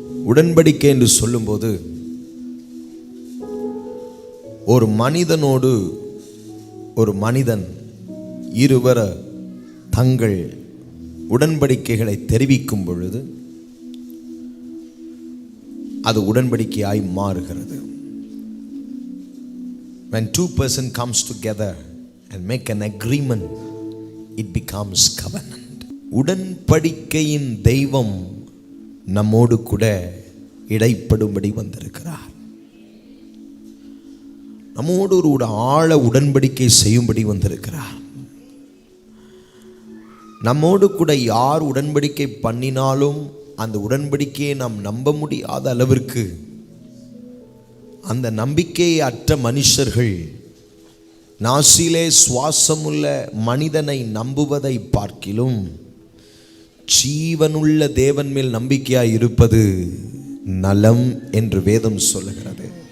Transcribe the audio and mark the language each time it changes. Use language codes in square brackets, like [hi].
[ta] உடன்படிக்கை என்று சொல்லும்போது ஒரு மனிதனோடு ஒரு மனிதன் இருவர் தங்கள் உடன்படிக்கைகளை தெரிவிக்கும் பொழுது அது உடன்படிக்கையாய் மாறுகிறது. [en] When 2 persons comes together and make an agreement, it becomes covenant. [ta] உடன்படிக்கையின் தெய்வம் நம்மோடு கூட இடைப்படும்படி வந்திருக்கிறார். நம்மோடு ஒரு ஆழ உடன்படிக்கை செய்யும்படி வந்திருக்கிறார். நம்மோடு கூட யார் உடன்படிக்கை பண்ணினாலும் அந்த உடன்படிக்கையை நாம் நம்ப முடியாத அளவிற்கு அந்த நம்பிக்கையை அற்ற மனுஷர்கள் நாசிலே சுவாசமுள்ள மனிதனை நம்புவதை பார்க்கிலும் ஜீவனுள்ள தேவன் மேல் நம்பிக்கையாய் இருப்பது நலம் என்று வேதம் சொல்லுகிறது.